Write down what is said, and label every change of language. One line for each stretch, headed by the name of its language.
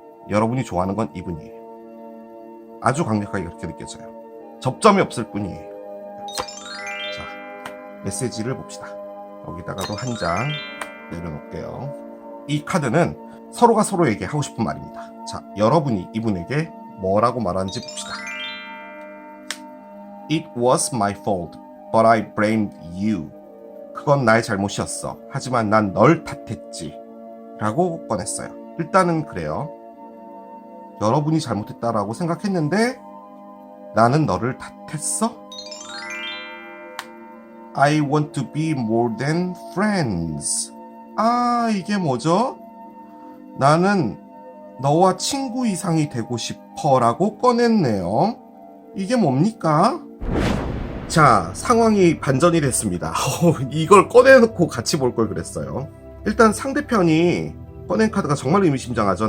Korean: 여러분이 좋아하는 건 이분이에요. 아주 강력하게 그렇게 느껴져요. 접점이 없을 뿐이에요. 자, 메시지를 봅시다. 여기다가도 한 장 내려놓을게요. 이 카드는 서로가 서로에게 하고 싶은 말입니다. 자, 여러분이 이분에게 뭐라고 말하는지 봅시다.
English: It was my fault, but I blamed you.
Korean: 그건 나의 잘못이었어. 하지만 난 널 탓했지. 라고 꺼냈어요. 일단은 그래요. 여러분이 잘못했다라고 생각했는데 나는 너를 탓했어?
English: I want to be more than friends.
Korean: 아, 이게 뭐죠? 나는 너와 친구 이상이 되고 싶어 라고 꺼냈네요. 이게 뭡니까? 자, 상황이 반전이 됐습니다. 이걸 꺼내놓고 같이 볼 걸 그랬어요. 일단 상대편이 꺼낸 카드가 정말 의미심장하죠.